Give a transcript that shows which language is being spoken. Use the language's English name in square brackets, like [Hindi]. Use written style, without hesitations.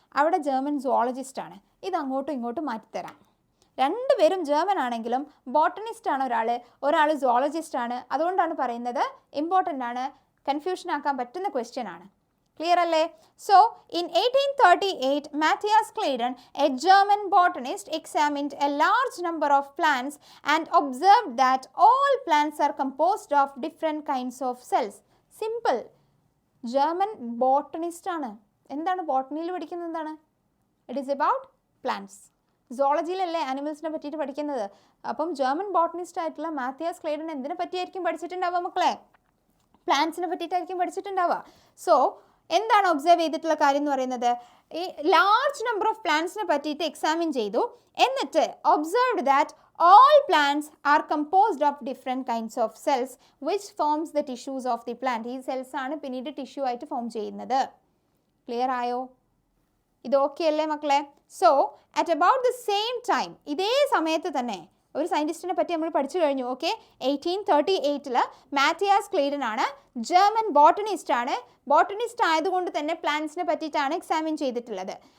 [Malayalam] അവിടെ German zoologist ആണ്. ഇത് അങ്ങോട്ടും ഇങ്ങോട്ടും മാറ്റിത്തരാം. രണ്ടുപേരും ജർമ്മൻ ആണെങ്കിലും ബോട്ടണിസ്റ്റ് ആണ് ഒരാൾ സുവോളജിസ്റ്റ് ആണ്. അതുകൊണ്ടാണ് പറയുന്നത് ഇമ്പോർട്ടൻ്റ് ആണ്, കൺഫ്യൂഷൻ ആക്കാൻ പറ്റുന്ന ക്വസ്റ്റ്യൻ ആണ്. ക്ലിയർ അല്ലേ? [English] So in 1838 Matthias Schleiden, a German botanist, examined a large number of plants and observed that all plants are composed of different kinds of cells. [Malayalam] Simple. German botanist ആണ്. എന്താണ് ബോട്ടണിയിൽ പഠിക്കുന്നത്? എന്താണ്? [English] It is about plants. [Malayalam] സോളജിയിലല്ലേ ആനിമൽസിനെ പറ്റിയിട്ട് പഠിക്കുന്നത്. അപ്പം German botanist ആയിട്ടുള്ള മാത്തിയാസ് ക്ലെയ്ഡൻ എന്തിനെ പറ്റിയായിരിക്കും പഠിച്ചിട്ടുണ്ടാവുക മക്കളെ? പ്ലാന്റ്സിനെ പറ്റിയിട്ടായിരിക്കും പഠിച്ചിട്ടുണ്ടാവുക. സോ എന്താണ് ഒബ്സർവ് ചെയ്തിട്ടുള്ള കാര്യം എന്ന് പറയുന്നത്? ഈ ലാർജ് നമ്പർ ഓഫ് പ്ലാന്റ്സിനെ പറ്റിയിട്ട് എക്സാമിൻ ചെയ്തു. [English] എന്നിട്ട് observed that all plants are composed of different kinds of cells which forms the tissues of the plant. [Malayalam] ഈ സെൽസ് ആണ് പിന്നീട് ടിഷ്യൂ ആയിട്ട് ഫോം ചെയ്യുന്നത്. ക്ലിയർ ആയോ? ഇത് ഓക്കെ അല്ലേ മക്കളെ? [English] so at about the same time, [Malayalam] ഇതേ സമയത്ത് തന്നെ ഒരു സയൻറ്റിസ്റ്റിനെ പറ്റി നമ്മൾ പഠിച്ചു കഴിഞ്ഞു. ഓക്കെ, 1838 മാത്തിയാസ് ക്ലെയ്ഡൻ ആണ്. ജർമ്മൻ ബോട്ടണിസ്റ്റ് ആണ്. ബോട്ടണിസ്റ്റ് ആയതുകൊണ്ട് തന്നെ പ്ലാന്റ്സിനെ പറ്റിയിട്ടാണ് എക്സാമിൻ ചെയ്തിട്ടുള്ളത്.